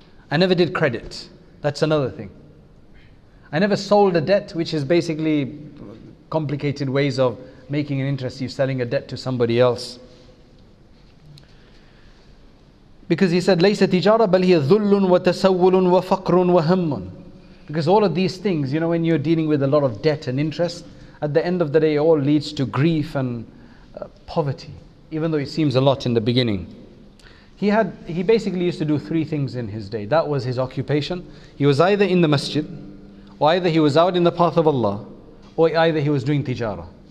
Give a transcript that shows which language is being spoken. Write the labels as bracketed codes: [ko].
[en] I never did credit. That's another thing. I never sold a debt, which is basically complicated ways of making an interest. You're selling a debt to somebody else. Because he said, [ar] لَيْسَ تِجَارَةً بَلْ هِيَ ذُلٌّ وَتَسَوُّلٌ وَفَقْرٌ وَهَمٌّ. [en] Because all of these things, when you're dealing with a lot of debt and interest, at the end of the day, it all leads to grief and poverty, even though it seems a lot in the beginning. He basically used to do three things in his day. That was his occupation. He was either in the masjid, or either he was out in the path of Allah, or either he was doing tijara.